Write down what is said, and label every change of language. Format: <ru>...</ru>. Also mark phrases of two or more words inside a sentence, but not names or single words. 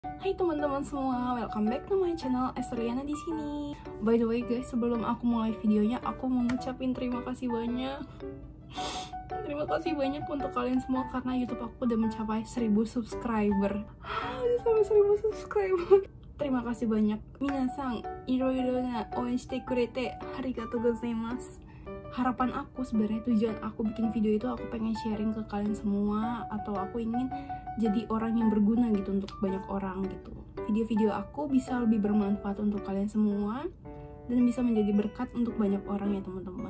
<id>Hai teman-teman semua,</id> <en>welcome back to my channel Esterliana</en> <id>di sini.</id> <en>By the way guys,</en> <id>sebelum aku mulai videonya, aku mau ngucapin terima kasih banyak. Terima kasih banyak untuk kalian semua karena YouTube aku udah mencapai 1000 subscriber. Udah sampai 1000 subscriber. Terima kasih banyak.</id> <ja>皆さん、色々な応援してくれてありがとうございます.</ja> <id>Harapan aku sebenarnya, tujuan aku bikin video itu aku pengen sharing ke kalian semua, atau aku ingin jadi orang yang berguna gitu untuk banyak orang gitu. Video-video aku bisa lebih bermanfaat untuk kalian semua dan bisa menjadi berkat untuk banyak orang ya teman-teman.</id>